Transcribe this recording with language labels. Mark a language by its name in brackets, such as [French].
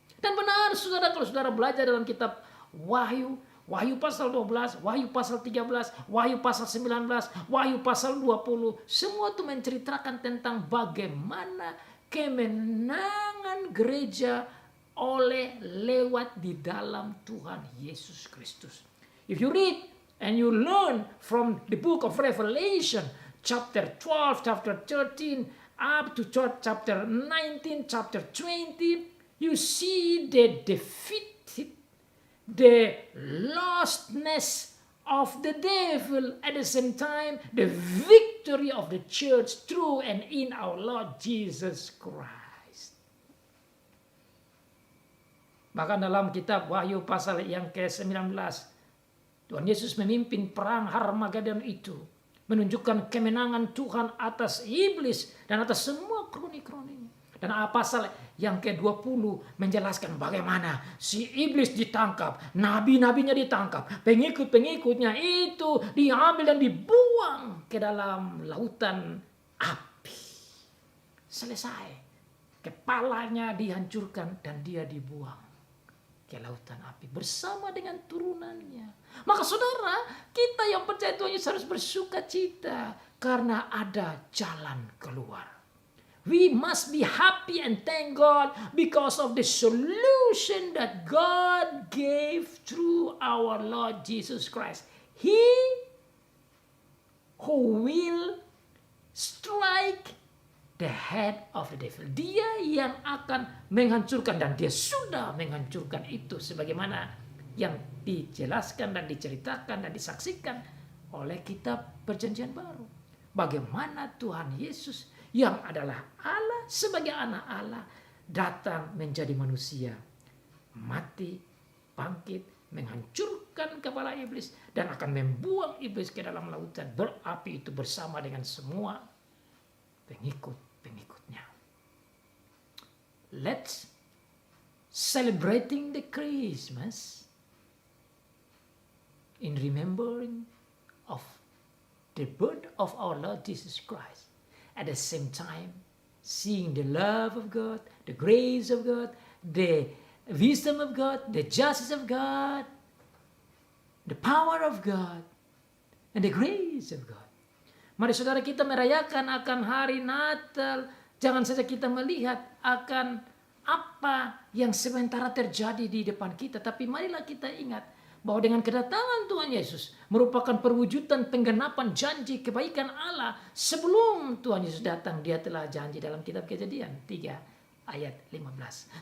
[Indonesian] Dan benar saudara, kalau saudara belajar dalam kitab Wahyu, Wahyu pasal 12, Wahyu pasal 13, Wahyu pasal 19, Wahyu pasal 20. Semua itu menceritakan tentang bagaimana kemenangan gereja lewat di dalam Tuhan Yesus Kristus. [English] If you read and you learn from the book of Revelation, chapter 12, chapter 13, up to chapter 19, chapter 20, you see the defeated, the lostness of the devil, at the same time the victory of the church through and in our Lord Jesus Christ. [Indonesian] Bahkan dalam kitab Wahyu pasal yang ke-19, Tuhan Yesus memimpin perang Harmagedon itu, menunjukkan kemenangan Tuhan atas iblis dan atas semua kroni-kroninya. Dan pasal yang ke-20 menjelaskan bagaimana si iblis ditangkap, nabi-nabinya ditangkap, pengikut-pengikutnya itu diambil dan dibuang ke dalam lautan api. Selesai. Kepalanya dihancurkan dan dia dibuang ke lautan api bersama dengan turunannya. Maka saudara, kita yang percaya Tuhan Yesus harus bersuka cita karena ada jalan keluar. [English] We must be happy and thank God because of the solution that God gave through our Lord Jesus Christ. He who will strike the head of the devil. [Indonesian] Dia yang akan menghancurkan dan dia sudah menghancurkan itu sebagaimana yang dijelaskan dan diceritakan dan disaksikan oleh kitab Perjanjian Baru. Bagaimana Tuhan Yesus yang adalah Allah sebagai anak Allah datang menjadi manusia, mati, bangkit, menghancurkan kepala iblis dan akan membuang iblis ke dalam lautan berapi itu bersama dengan semua pengikut-pengikutnya. [English] Let's celebrating the Christmas in remembering of the birth of our Lord Jesus Christ. At the same time, seeing the love of God, the grace of God, the wisdom of God, the justice of God, the power of God, and the grace of God. [Indonesian] Mari saudara kita merayakan akan hari Natal. Jangan saja kita melihat akan apa yang sementara terjadi di depan kita. Tapi marilah kita ingat bahwa dengan kedatangan Tuhan Yesus merupakan perwujudan penggenapan janji kebaikan Allah. Sebelum Tuhan Yesus datang, dia telah janji dalam kitab Kejadian 3 ayat 15.